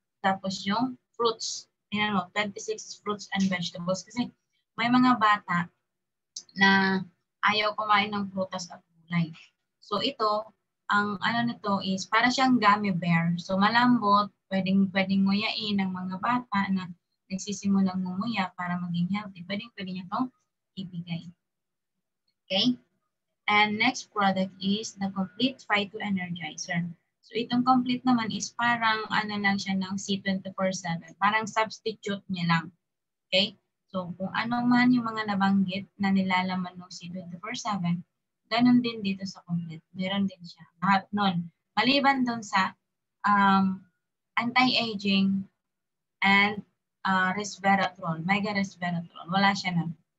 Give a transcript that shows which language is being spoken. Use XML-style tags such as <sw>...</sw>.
<en>Tapos yung fruits, 26 fruits and vegetables.</en> <tl>Kasi may mga bata na ayaw kumain ng prutas at gulay. So ito, ang ano nito is para siyang gummy bear. So malambot, pwedeng nguyain ng mga bata na nagsisimulang ngumuya para maging healthy. Pwede niya itong ibigay.</tl> <en>Okay? And next product is the Complete Phyto Energizer.</en> <tl>So itong complete naman is parang ano lang siya ng C24/7. Parang substitute niya lang. Okay? So kung ano man yung mga nabanggit na nilalaman ng C24/7, ganun din dito sa complete. Meron din siya. Lahat nun. Maliban dun sa anti-aging and resveratrol, mega resveratrol. Wala siya nun.</tl>